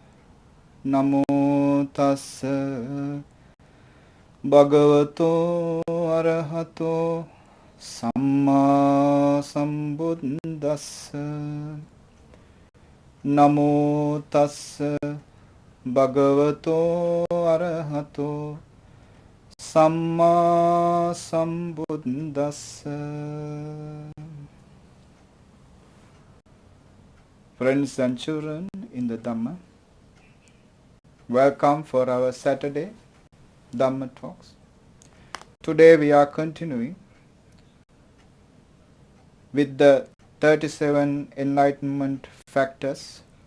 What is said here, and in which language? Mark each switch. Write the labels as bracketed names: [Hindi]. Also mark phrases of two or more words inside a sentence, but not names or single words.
[Pali] Namo tassa bhagavato arahato samma sambuddhassa. Namo tassa bhagavato arahato Samma Sambuddhassa. [English] Friends and children in the Dhamma, welcome for our Saturday Dhamma talks. Today we are continuing with the 37 Enlightenment factors.